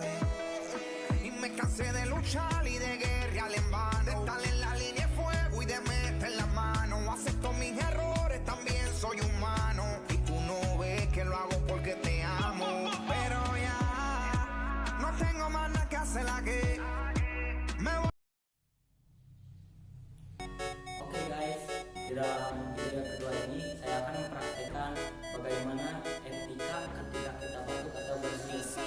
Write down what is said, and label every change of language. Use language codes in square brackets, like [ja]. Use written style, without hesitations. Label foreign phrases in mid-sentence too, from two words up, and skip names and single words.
[es] Y me cansé de luchar y de guerrear en vano, de estar en la línea de fuego y de meter la mano. Acepto mis errores, también soy humano, y tú no ves que lo hago porque te amo. Pero ya no tengo más nada que hacer aquí. Me voy. [id] Oke guys, di dalam video kedua ini saya akan mempraktikkan bagaimana etika ketika kita batuk atau bersin.